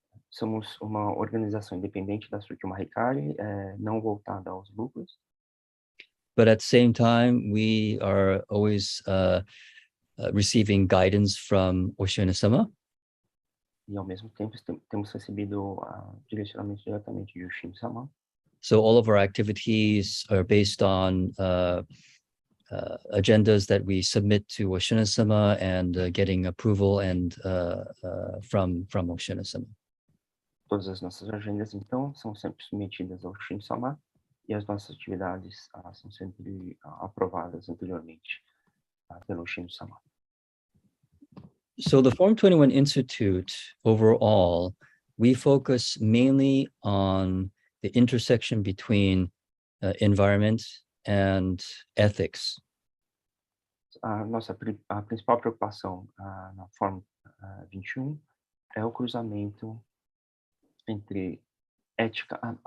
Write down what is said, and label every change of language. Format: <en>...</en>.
<pt>Somos uma organização independente da Shotyo Mahikari, não voltada aos lucros.</pt> <en>But at the same time, we are always receiving guidance from Oshino-sama.</en> <pt>E ao mesmo tempo temos recebido direcionamento diretamente de Oshino-sama.</pt> <en>So all of our activities are based on agendas that we submit to Oshino-sama and getting approval and from Oshino-sama.</en> <pt>Todas as nossas agendas, então, são sempre submetidas ao Oshino-sama e as nossas atividades são sempre aprovadas anteriormente pelo Oshino-sama.</pt> <en>So the Forum 21 Institute, overall, we focus mainly on the intersection between environment and ethics.</en> <pt>A principal preocupação na Forum 21 é o cruzamento entre ética,</pt>